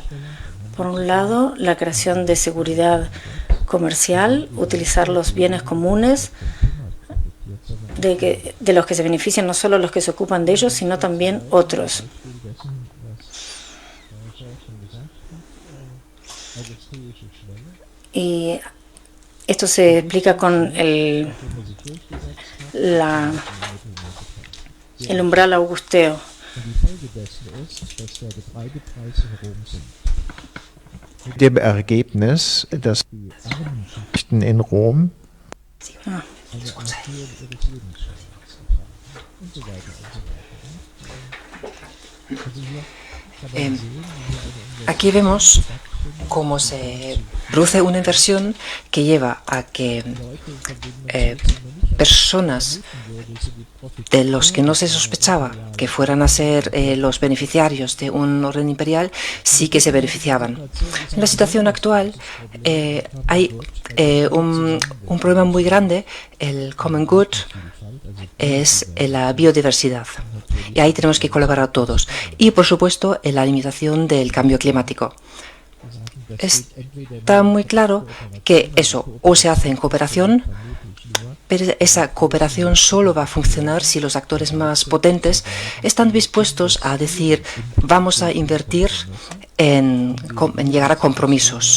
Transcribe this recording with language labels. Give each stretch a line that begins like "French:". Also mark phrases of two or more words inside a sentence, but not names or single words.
Spanish: Por un lado, la creación de seguridad comercial, utilizar los bienes comunes de los que se benefician no solo los que se ocupan de ellos, sino también otros. Y esto se explica con el umbral augusteo.
German: Dem Ergebnis, dass die in Rom
Spanish: Aquí vemos cómo se produce una inversión que lleva a que personas de los que no se sospechaba que fueran a ser los beneficiarios de un orden imperial, sí que se beneficiaban. En la situación actual hay un problema muy grande, el
English: common good,
Spanish: es la biodiversidad. Y ahí tenemos que colaborar todos. Y, por supuesto, en la limitación del cambio climático. Está muy claro que eso o se hace en cooperación, pero esa cooperación solo va a funcionar si los actores más potentes están dispuestos a decir vamos a invertir en llegar a compromisos.